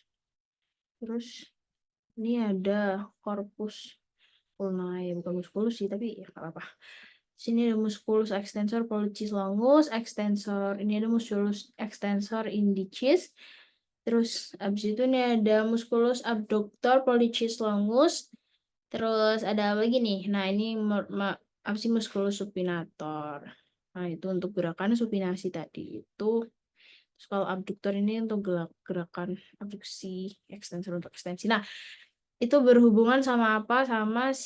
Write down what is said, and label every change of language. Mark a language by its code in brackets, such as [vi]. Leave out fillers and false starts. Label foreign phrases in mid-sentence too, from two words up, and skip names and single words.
[id] Terus ini ada [la] corpus ulnae, [id] bukan musculus sih, tapi ya nggak apa-apa. Sini ada [la] musculus extensor pollicis longus, [id] ini ada [la] musculus extensor indicis. [id] Terus abis itu ini ada [la] musculus abductor pollicis longus. [id] Terus ada apa lagi nih? Nah, ini apa sih [la] musculus supinator. [id] Nah, itu untuk gerakan supinasi tadi itu. Terus kalau abductor ini untuk gerakan abduksi, extensor untuk ekstensi. Nah, itu berhubungan sama apa?